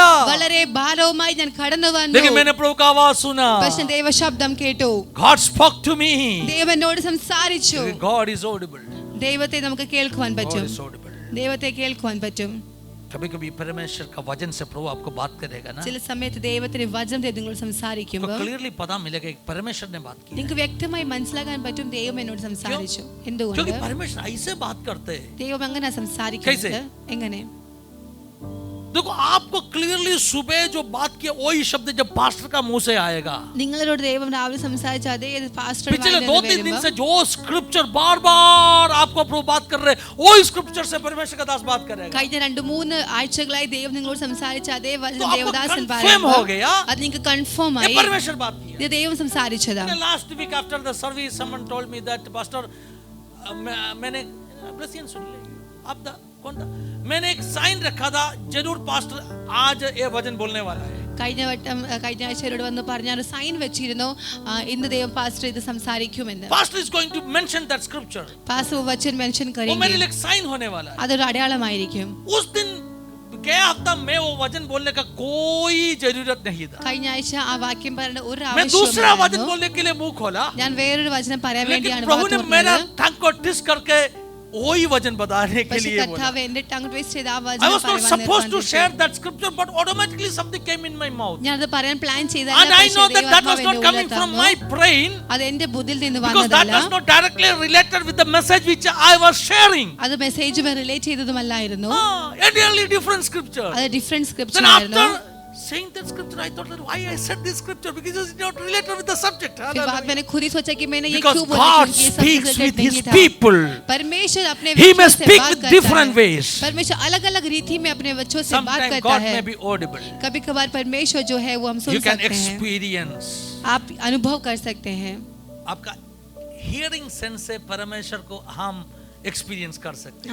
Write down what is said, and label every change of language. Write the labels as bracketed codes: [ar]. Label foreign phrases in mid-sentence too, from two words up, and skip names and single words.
[ml] വളരെ ഭാരവുമായി ഞാൻ കടന്നു വന്നു. [hi] लेकिन मैंने प्रभु का आवाज सुना. [ml] പക്ഷേ ദൈവ ശബ്ദം കേട്ടു. [en] God spoke to me. [ml] ദൈവം എന്നോട് സംസാരിച്ചു. [en] God is audible. [ml] ദൈവത്തെ നമുക്ക് കേൾക്കുവാൻ [en] God [ml] പറ്റും. [en] is audible. [ml] ദൈവത്തെ കേൾക്കുവാൻ പറ്റും. [hi] कभी-कभी परमेश्वर का वचन से प्रभु आपको बात करेगा ना. [ml] ചില സമയത്ത് ദൈവത്തിന്റെ വചനം നിങ്ങളോട് [hi] तो [ml] സംസാരിക്കുമ്പോൾ [hi] क्लियरली पता मिलेगा कि परमेश्वर ने बात की. [ml] നിങ്ങൾക്ക് വ്യക്തമായി മനസ്സിലാക്കാൻ പറ്റും ദൈവം എന്നോട് സംസാരിച്ചു. എന്തുകൊണ്ട്? [hi] क्योंकि परमेश्वर ऐसे बात करते हैं. [ml] ദൈവം അങ്ങനെ സംസാരിക്കുന്നത് [hi] कैसे? [ml] എങ്ങനെ? [hi] देखो आपको क्लियरली सुबह जो बात किया वही शब्द जब पास्टर का मुंह से आएगा. [ml] നിങ്ങളോട് ദൈവം രാവിലെ സംസാരിച്ച അതേ പാസ്റ്റർ [hi] पिछले 2-3 दिन से जो स्क्रिप्चर बार-बार आपको प्रभु बात कर रहे वही स्क्रिप्चर से परमेश्वर का दास बात करेगा. [ml] കഴിഞ്ഞ 2-3 ആഴ്ചകളായി ദൈവം നിങ്ങളോട് സംസാരിച്ച അതേ വചനം [hi] तो आपको [ml] ദേവദാസൻ [hi] confirm हो गया. [ml] അത് നിങ്ങൾക്ക് കൺഫേം [hi] ये [ml] ആയി. [hi] परमेश्वर बात किया. [ml] ഇത് ദൈവം സംസാരിച്ചതാ. [en] Last week after the service someone told me that pastor [hi] मैंने ब्लेसिंग सुन ली. आप कौन था? मैंने एक साइन रखा था जरूर पास्टर आज ये वचन बोलने वाला है. [ml] കഴിഞ്ഞ ആഴ്ച എന്നോട് വന്ന് പറഞ്ഞ ഒരു സൈൻ വെച്ചിരുന്നു, ഇന്ന് ദൈവം പാസ്റ്റർ ഇത് സംസാരിക്കുമെന്ന്. [en] Pastor is going to mention that scripture. [ml] പാസ്റ്റർ വചൻ മെൻഷൻ [hi] वो मेरे करेंगे. लिए एक साइन होने वाला है. [ml] അതൊരു അടയാളമായിരിക്കും. [hi] उस दिन गया हफ्ता में वो वचन बोलने का कोई जरूरत नहीं था. [ml] കഴിഞ്ഞ ആഴ്ച ആ വാക്യം പറയേണ്ട ഒരു [hi] मैं दूसरा वचन [ml] ആവശ്യമില്ല. [hi] बोलने के लिए मुंह खोला. [ml] ഞാൻ വേറൊരു വചനം പറയാൻ [hi] लेकिन [ml] വേണ്ടിയാണ് [hi] प्रभु ने मेरा [ml] വാക്ക് [hi] टंग को ट्विस्ट करके वही वचन बताने के [ml] പക്ഷെ [hi] लिए बोला. [ml] കർത്താവ് എന്റെ [en] tongue twist [ml] ചെയ്ത് ആ [en] I [ml] വചനം [en] was not [ml] പറയുവാൻ [en] supposed to share [ml] നിർബന്ധിച്ചു. [en] that scripture, but automatically something came in my mouth. [ml] ഞാനത് പറയാൻ പ്ലാൻ ചെയ്തല്ല, [en] And I [ml] പക്ഷേ [en] know that was [ml] ദൈവാത്മാവ് [en] not [ml] എന്റെ [en] coming [ml] ഉള്ളിൽ [en] from [ml] തന്നു. [en] my brain, [ml] അത് എന്റെ ബുദ്ധിയിൽ നിന്ന് [en] because that [ml] വന്നതല്ല, [en] was not directly related with the message which I was sharing. [ml] അത് മെസ്സേജുമായി റിലേറ്റ് ചെയ്തതുമല്ലായിരുന്നു, [en] Entirely different scripture. [ml] അത് ഡിഫറെന്റ് [en] Then [ml] സ്ക്രിപ്ചർ ആയിരുന്നു. [en] after saying that scripture, I thought that why I said this scripture, because it is not related with the subject. [hi] फिर बाद मैंने खुद ही सोचा कि मैंने ये [en] Because [hi] क्यों बोला, [en] God [hi] क्योंकि ये [en] speaks [hi] सबसे [en] with [hi] related [en] His [hi] नहीं था. [en] people. [hi] परमेश्वर अपने [en] He [hi] बच्चों [en] may [hi] से [en] speak [hi] बात [en] with [hi] करता [en] different [hi] है. [en] ways. [hi] परमेश्वर अलग अलग रीति में अपने बच्चों से बात [en] Sometimes [hi] करता [en] God [hi] है. [en] may be audible. [hi] कभी कभार परमेश्वर जो है वो हम सुन [en] You can [hi] सकते हैं, [en] experience. [hi] आप अनुभव कर सकते हैं. आपका [en] hearing sense [hi] से परमेश्वर को हम experience कर सकते हैं.